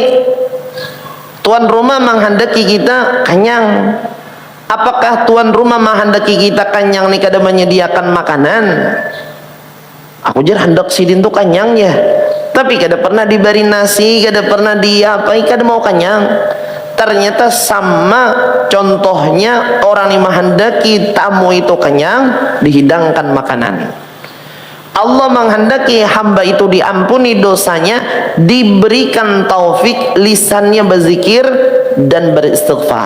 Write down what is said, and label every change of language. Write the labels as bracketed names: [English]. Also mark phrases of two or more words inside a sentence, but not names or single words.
[Indonesian] Tuan rumah menghendaki kita kanyang. Apakah tuan rumah menghendaki kita kanyang nih kada menyediakan makanan? [Banjar] Aku jar hendak sidin tuh kanyang ya. Tapi kada pernah diberi nasi, kada pernah diapai, kada mau kanyang. [Indonesian] Ternyata sama contohnya orang yang menghendaki tamu itu kenyang, dihidangkan makanan. Allah menghendaki hamba itu diampuni dosanya, diberikan taufik lisannya berzikir dan beristighfar.